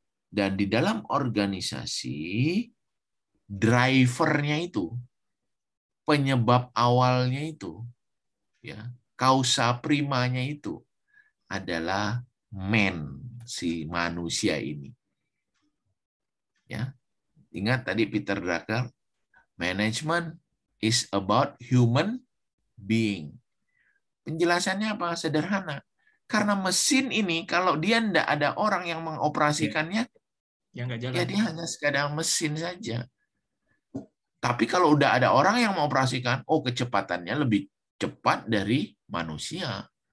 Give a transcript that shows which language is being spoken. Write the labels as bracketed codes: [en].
[id] Dan di dalam organisasi, drivernya itu, penyebab awalnya itu, ya, kausa primanya itu adalah si manusia ini. Ya, ingat tadi [en] Peter Drucker, management is about human being. [id] Penjelasannya apa? Sederhana. Karena mesin ini kalau dia tidak ada orang yang mengoperasikannya, ya dia hanya sekadar mesin saja. Tapi kalau udah ada orang yang mengoperasikan, kecepatannya lebih cepat dari manusia.